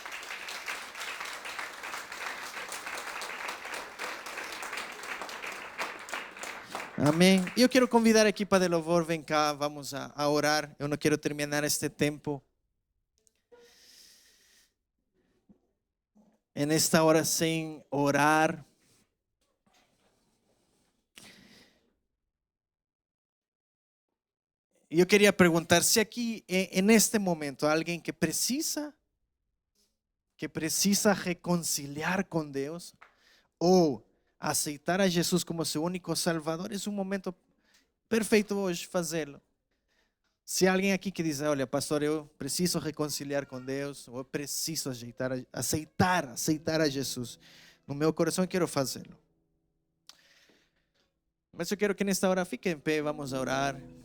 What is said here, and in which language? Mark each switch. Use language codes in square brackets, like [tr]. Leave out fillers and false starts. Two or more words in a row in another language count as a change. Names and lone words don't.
[pt] Amém. Eu quero convidar a equipa de louvor, vem cá, vamos a orar. Eu não quero terminar este tempo [es] en esta hora sin orar. Yo quería preguntar si aquí en este momento alguien que precisa reconciliar con Dios o [pt] aceitar a Jesus como seu único Salvador, [es] es un momento [pt] perfeito hoje fazê-lo. Se alguém aqui que diz, olha, pastor, eu preciso reconciliar com Deus, ou eu preciso aceitar a Jesus no meu coração, eu quero fazê-lo. Mas eu quero que nesta hora fique em pé, vamos a orar.